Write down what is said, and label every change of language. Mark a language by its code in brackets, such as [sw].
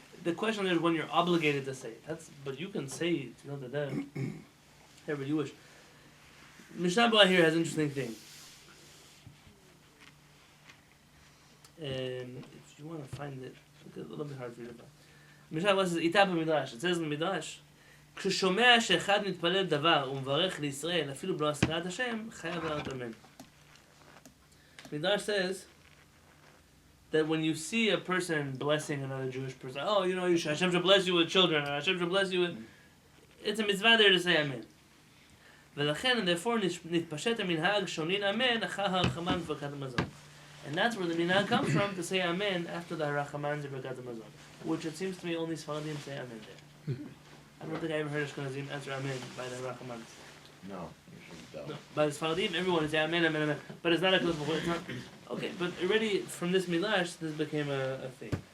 [en] The question is when you're obligated to say it. But you can say Tefillah Derech however you wish. Mishnah Berurah here has an interesting thing. If you want to find it, it's a little bit hard for you to find. Mishnah Berurah says, "Ita b'midrash." It says in the midrash, [he] "כששומע שאחד מתפלל דבר ומברך לישראל אפילו בלא הזכרת השם, חייב לענות אמן." [en] Midrash says that when you see a person blessing another Jewish person, oh, you know, Hashem should bless you with children, or Hashem should bless you with... It's a mitzvah there to say amen. [he] ולכן, [en] and therefore, [he] נתפשט המנהג שונין אמן אחר הרחמן וברכת המזון. [en] And that's where the minhag comes from, to say amen after the harachaman and bרכת המזון. Which it seems to me only Sfaradim say amen there. I don't think I ever heard Ashkenazim answer amen by the harachaman. No, usually No, don't. by the Sfaradim, everyone is amen, amen, amen. But it's not a close before. It's not. Okay, but already from this midrash, this became a thing.